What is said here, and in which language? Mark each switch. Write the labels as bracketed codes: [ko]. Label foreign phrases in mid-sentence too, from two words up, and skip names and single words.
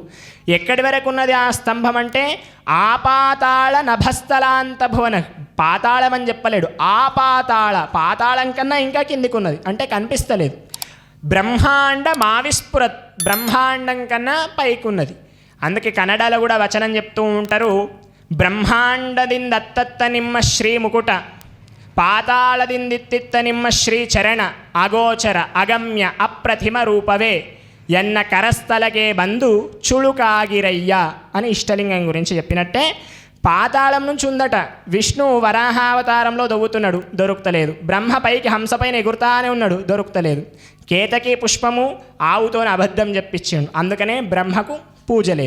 [te] ఎక్కడి వరకు ఉన్నది ఆ స్తంభం అంటే ఆపాతాళ నభస్థలాంత భువన. పాతాళం అని చెప్పలేడు, ఆపాతాళ, పాతాళం కన్నా ఇంకా కిందికి ఉన్నది అంటే కనిపిస్తలేదు. బ్రహ్మాండం ఆవిస్ఫురత్, బ్రహ్మాండం కన్నా పైకున్నది. అందుకే కన్నడలో కూడా వచనం చెప్తూ ఉంటారు, [kn] ಬ್ರಹ್ಮಾಂಡದಿಂದತ್ತತ್ತ ನಿಮ್ಮ ಶ್ರೀ ಮುಕುಟ, ಪಾತಾಳದಿಂದಿತ್ತಿತ್ತ ನಿಮ್ಮ ಶ್ರೀ ಚರಣ, ಅಗೋಚರ ಅಗಮ್ಯ ಅಪ್ರತಿಮ ರೂಪವೇ ಎನ್ನ ಕರಸ್ಥಲಕೆ ಬಂದು ಚುಳುಕಾಗಿರಯ್ಯ [te] అని ఇష్టలింగం గురించి చెప్పినట్టే పాతాళం నుంచి ఉందట. విష్ణు వరాహావతారంలో దొవ్వుతున్నాడు, దొరుకుతలేదు. బ్రహ్మ పైకి హంసపైన ఎగురుతానే ఉన్నాడు, దొరుకుతలేదు. కేతకి పుష్పము ఆవుతోని అబద్ధం చెప్పించాడు, అందుకనే బ్రహ్మకు పూజ లేదు.